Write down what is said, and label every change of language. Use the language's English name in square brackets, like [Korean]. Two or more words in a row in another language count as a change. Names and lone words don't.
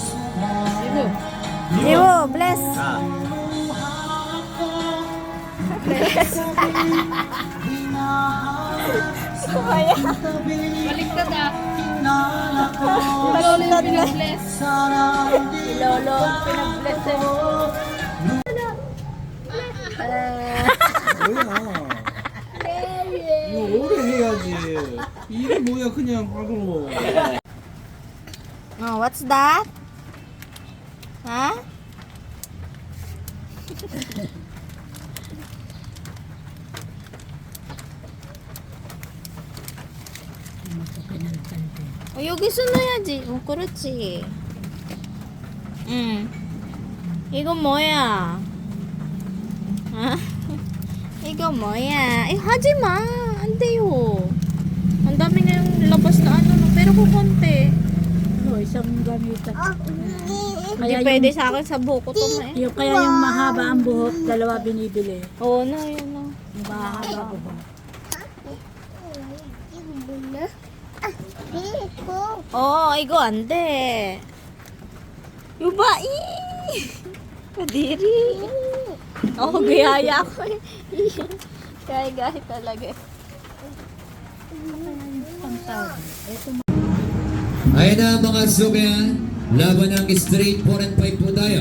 [Filipino] Jiwo, bless. Ah. Bless. Kumaya. Baliktad ah. Baliktad bless. Lolo, pinag-bless eh. [Korean] 이거 오래 해야지. 이게 뭐야 그냥 하고. [English] Oh, what's that? Huh? [Korean] 여기 숨어야지. 그렇지. 응. 이건 뭐야? 아? 이거 뭐야? 하지 마. 안 돼요. [Filipino] Ang dami na yung labas na ano, no? Pero kukonti. Isang gamitan. Hindi pwede sa akin sa buko to eh. Yung kaya yung mahaba ang buhok, dalawa binibili. Oo na, yun na. Yung mahaba buhok. Oo, [Korean] 이거 안 돼. 유바이. [Filipino] Kadiri. Oo, gayaya ako eh. Gaya-gaya talaga eh. Ayun na mga subayan, laban ng [English] straight 4 and 5 [Filipino] po tayo.